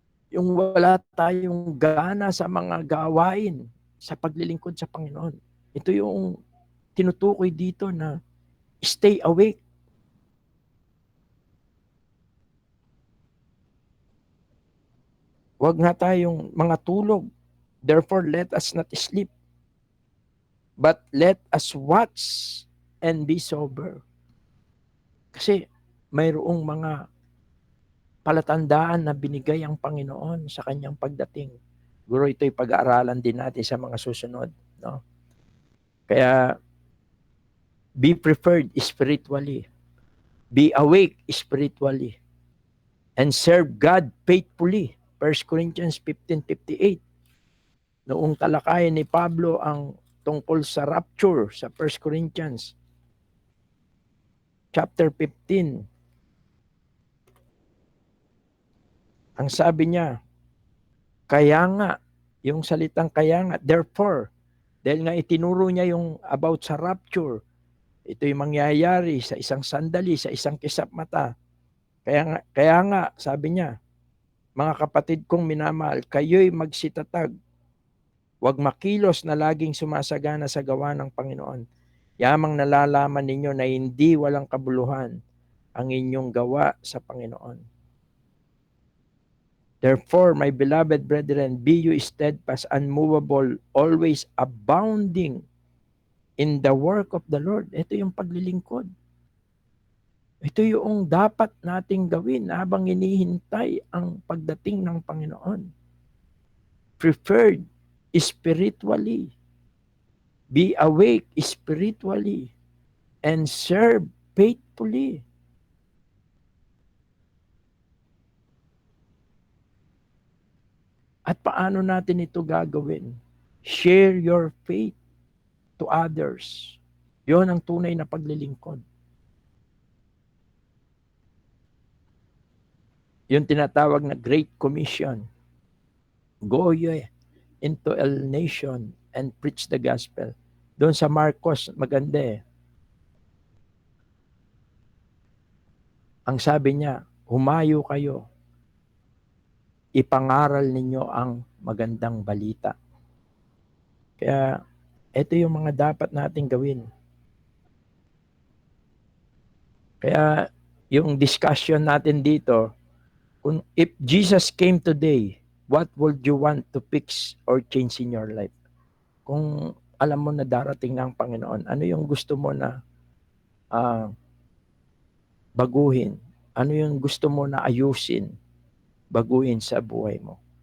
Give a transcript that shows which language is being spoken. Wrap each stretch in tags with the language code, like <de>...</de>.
<tl>Yung wala tayong gana sa mga gawain sa paglilingkod sa Panginoon. Ito yung tinutukoy dito na</tl> <en>stay awake.</en> <tl>Huwag nga tayong mga tulog.</tl> <en>Therefore, let us not sleep. But let us watch and be sober.</en> <tl>Kasi mayroong mga palatandaan na binigay ang Panginoon sa kanyang pagdating. Siguro ito'y pag-aaralan din natin sa mga susunod. No?</tl> <en>Kaya, be prepared spiritually. Be awake spiritually. And serve God faithfully.</en> <tl>1 Corinthians 15:58. Noong talakayan ni Pablo ang tungkol sa rapture sa 1 Corinthians chapter 15. Ang sabi niya, kaya nga, yung salitang kaya nga,</tl> <en>therefore,</en> <tl>dahil nga itinuro niya yung about sa rapture, ito'y mangyayari sa isang sandali, sa isang kisap mata. Kaya nga, sabi niya, mga kapatid kong minamahal, kayo'y magsitatag. Huwag makilos na laging sumasagana sa gawa ng Panginoon. Yamang nalalaman ninyo na hindi walang kabuluhan ang inyong gawa sa Panginoon.</tl> <en>Therefore, my beloved brethren, be you steadfast, unmovable, always abounding in the work of the Lord.</en> <tl>Ito yung paglilingkod. Ito yung dapat nating gawin habang hinihintay ang pagdating ng Panginoon.</tl> <en>Preferred spiritually. Be awake spiritually. And serve faithfully.</en> <tl>At paano natin ito gagawin?</tl> <en>Share your faith to others.</en> <tl>Yon ang tunay na paglilingkod. Yung tinatawag na</tl> <en>Great Commission. Go ye into all nation and preach the gospel.</en> <tl>Doon sa Marcos, maganda eh. Ang sabi niya, humayo kayo. Ipangaral ninyo ang magandang balita. Kaya, ito yung mga dapat nating gawin. Kaya yung discussion natin dito, kung</tl> <en>if Jesus came today, what would you want to fix or change in your life?</en> <tl>Kung alam mo na darating na ang Panginoon, ano yung gusto mo na baguhin? Ano yung gusto mo na ayusin, baguhin sa buhay mo?</tl>